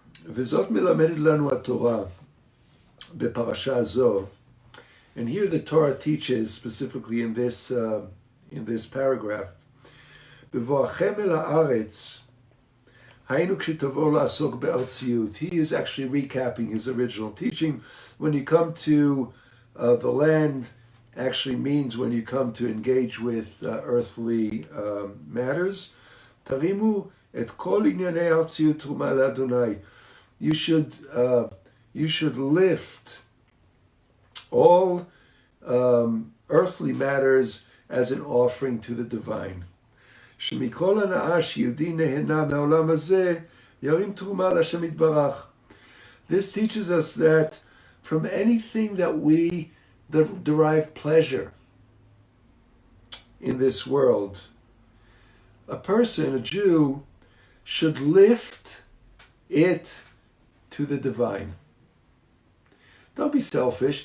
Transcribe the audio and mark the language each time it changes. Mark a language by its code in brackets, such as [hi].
[he] וזאת מלמדת לנו התורה בפרשה זו. [en] And here the Torah teaches, specifically in this paragraph, [he] בבואכם אל הארץ, היינו כשתבואו לעסוק בארציות. [en] He is actually recapping his original teaching. When you come to the land, actually means when you come to engage with earthly matters. [he] תרימו את כל ענייני הארציות תרומה לאדוני. [en] You should lift all earthly matters as an offering to the divine. [he] שמכל הנאה שיהודי נהנה מהעולם הזה, ירים תרומה להשם יתברך. [en] This teaches us that from anything that we derive pleasure in this world, a person, a Jew, should lift it to the divine. Don't be selfish.